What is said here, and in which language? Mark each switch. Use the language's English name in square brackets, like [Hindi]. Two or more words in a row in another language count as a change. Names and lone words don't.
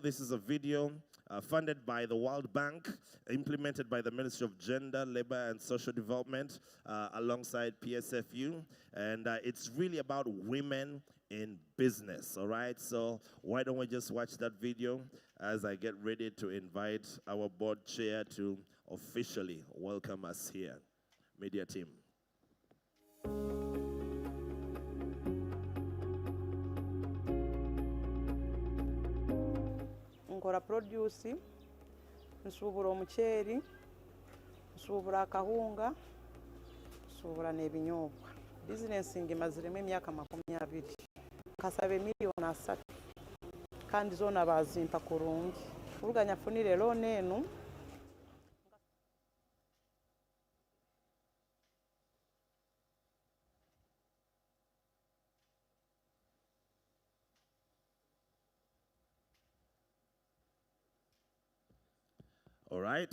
[English] This is a video funded by the World Bank, implemented by the Ministry of Gender, Labor and Social Development alongside PSFU. And it's really about women in business, all right? So why don't we just watch that video as I get ready to invite our board chair to officially welcome us here. Media team. [Nyankole] Nkora produce, nsubura omuceeri, nsubura akahunga, nsubura n'ebinyobwa. Business ngimaziremu emyaka 20. Kasaba miliyoni 3 kandi zona bazimpa kurungi. Uruganya funire loan enu. [English] All right.